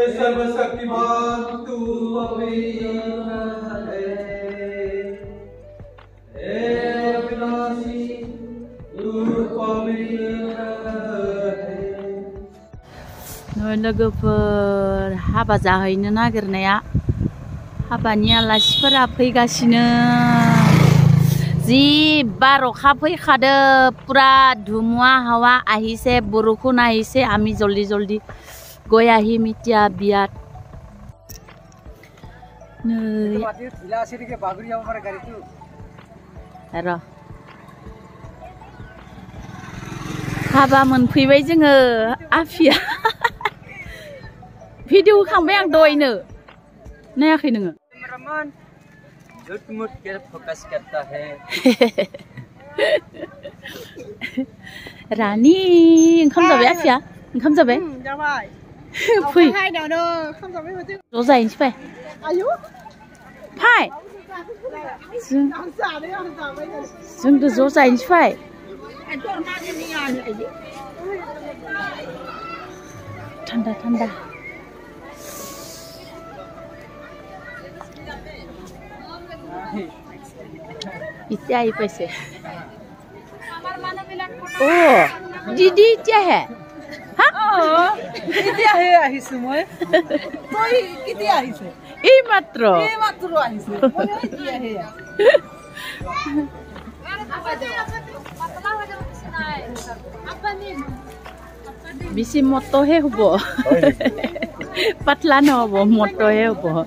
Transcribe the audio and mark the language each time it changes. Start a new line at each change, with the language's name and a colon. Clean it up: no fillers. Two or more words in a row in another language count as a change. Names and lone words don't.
Hindi: सर्वशक्तिमान तू पवित्र है हे अविनाशी तू पवित्र है
Bodo: लोगोफोर हाबा जाहैनो नागिरनाया हाबानि आलासिफोरा फैगासिनो जि बार अखा फैखादो
Assamese: পুৰা ধুমুআ হাৱা আহিছে বৰখুন আহিছে আমি জল্দী জল্দী গয় আহিম এতিয়া বিয়াত
Bodo: हाबा मोनफैबाय जोङो आफिया भिडिअ खांबाय आं दयनो नायाखै नोङो
Hindi: झूठ-मूठ के फोकस करता है
Bodo: रानी ओंखाम जाबाय आफिया ओंखाम जाबाय जाबाय फै हाय दानो ओंखाम जाबाय होदो ज' जाहैनोसै फै आयु फै आं जाबाय जोंबो ज' जाहैनोसै फै थान्दा थान्दा
Hindi: इतना आई पैसे ओ दीदी क्या है
Assamese: किতিয়া হে আহিছে মই তই কিতিয়া আহিছে এই মাত্র আহিছে মই এতিয়া হে বেছি মটহে হ'ব পাতলা নহ'ব মটহে হ'ব